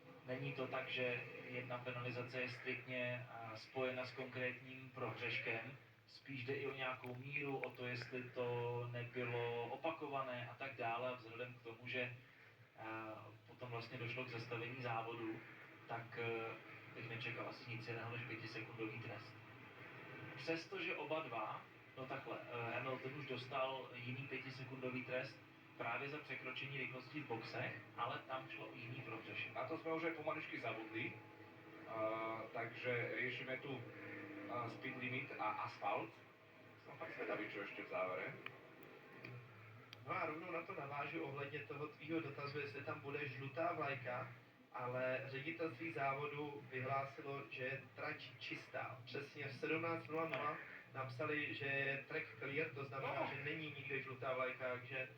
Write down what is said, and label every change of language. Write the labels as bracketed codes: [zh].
[cs] Není to tak, že jedna penalizace je striktně spojena s konkrétním prohřeškem, spíš jde i o nějakou míru, o to, jestli to nebylo opakované a tak dále. A vzhledem k tomu, že potom vlastně došlo k zastavení závodu, tak bych nečekal asi nic jiného než 5sekundový trest. Přestože oba dva, no takhle, Hamilton už dostal jiný 5sekundový trest právě za překročení rychlosti v boxech, ale tam šlo o jiný prohřešek. [sk] Na to sme už aj pomaličky zabudli. Takže riešime tu speed limit a asfalt. Som fakt zvedavý, čo ešte v závere. [cs] No a rovnou na to navážu ohledně toho tvýho dotazu, jestli tam bude žlutá vlajka, ale ředitelství závodu vyhlásilo, že je trať čistá. Přesně v 17:00 napsali, že je [en] track clear, [cs] to znamená, No. že není nikde žlutá vlajka, takže